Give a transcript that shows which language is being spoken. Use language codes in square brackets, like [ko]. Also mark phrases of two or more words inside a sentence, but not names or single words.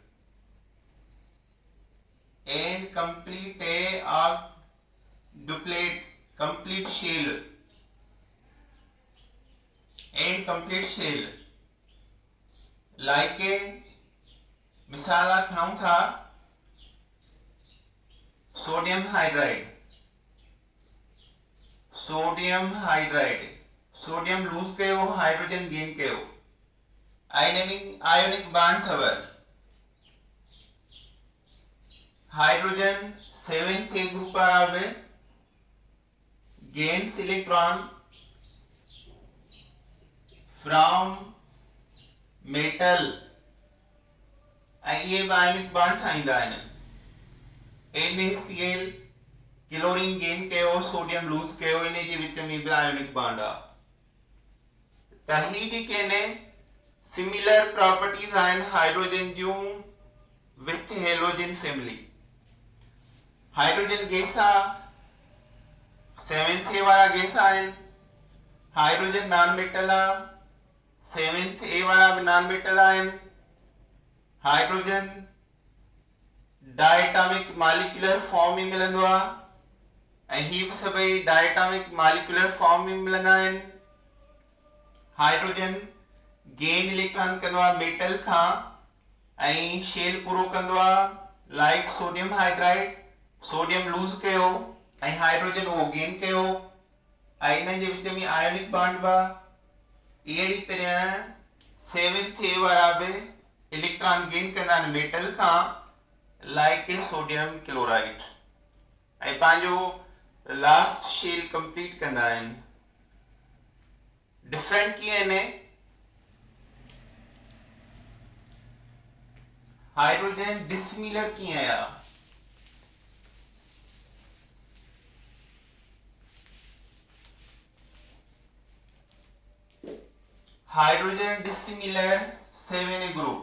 [en] and complete a duplet complete shell and complete shell like a [sd] मिसाल खणूं था [en] sodium hydride. sodium hydride sodium lose [sd] कयो [en] hydrogen gain [sd] कयो. [en] ionic bond [sd] थवर [en] hydrogen 7th A group [sd] पर आवे [en] gains electron from metal [sd] ऐं इहे बि [en] ionic bond [sd] ठाहींदा आहिनि. [en] NaCl chlorine gain [sd] कयो [en] sodium lose [sd] कयो इन जे विच में बि [en] ionic bond [sd] आहे. त ही जेके आहिनि [en] similar properties [sd] आहिनि हाइड्रोजन जूं [en] with halogen family. hydrogen gas [sd] आहे 7th A वारा गैस आहिनि. [en] hydrogen non metal [sd] आहे 7th A वारा बि [en] non metal [sd] आहिनि. [en] hydrogen diatomic molecular form [sd] में मिलंदो आहे ऐं ही बि सभई [en] diatomic molecular form [sd] में मिलंदा आहिनि. [en] hydrogen gain electron [sd] कंदो आहे मेटल खां ऐं शेल पूरो कंदो आहे [en] like sodium hydride. sodium lose [sd] कयो ऐं हाइड्रोजन उहो गेन कयो ऐं इन्हनि जे विच में [en] ionic bond [sd] बि आहे. अहिड़ी तरह 7th A वारा बि [en] electron gain [sd] कंदा आहिनि मेटल खां [en] like a sodium chloride [sd] ऐं पंहिंजो [en] last shell complete [sd] कंदा आहिनि. डिफरेंट कीअं आहिनि. [en] hydrogen dissimilar [sd] कीअं आहे. [en] hydrogen dissimilar 7 A group.